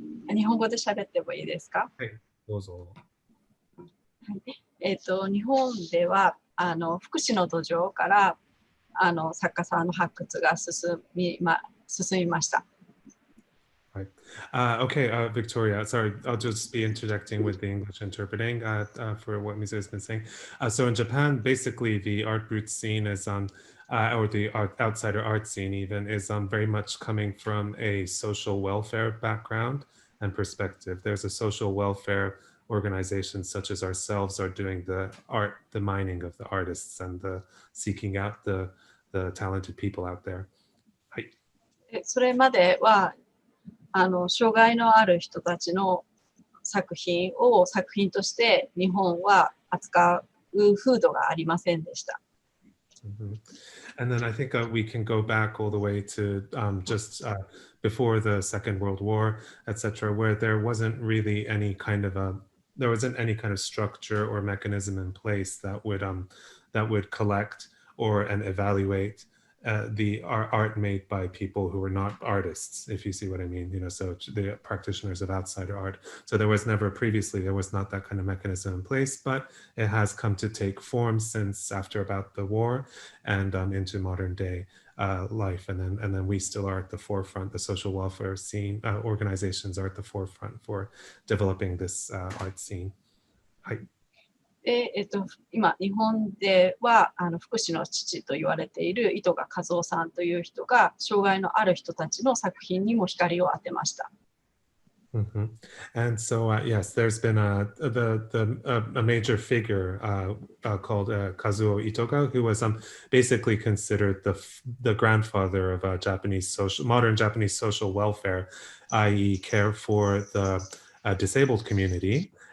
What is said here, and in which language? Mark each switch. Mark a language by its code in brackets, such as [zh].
[ja] 日本語で喋ってもいいですか？はい、どうぞ。日本では福祉の土壌から作家さんの発掘が進みました。 [en] Right. Okay, Victoria, sorry, I'll just be interjecting with the English interpreting for what Mizue has been saying. So in Japan, basically the art roots scene is or the outsider art scene even is very much coming from a social welfare background and perspective. There's a social welfare organization such as ourselves are doing the mining of the artists and the seeking out the talented people out there. [ja] それまでは障害のある人たちの作品を作品として日本は扱う風土がありませんでした。 [en] And then I think we can go back all the way to just before the Second World War, etc., where there wasn't really any kind of structure or mechanism in place that would collect and evaluate the art made by people who were not artists, if you see what I mean, so the practitioners of outsider art. So there was not that kind of mechanism in place, but it has come to take form since after about the war and into modern day life. And then we still are at the forefront, the social welfare scene, organizations are at the forefront for developing this art scene. [ja] で今日本では福祉の父と言われている糸賀和夫さんという人が障害のある人たちの作品にも光を当てました。 [en] And so yes, there's been a major figure called Kazuo Itoga, who was basically considered the grandfather of modern Japanese social welfare, i.e., care for the disabled community.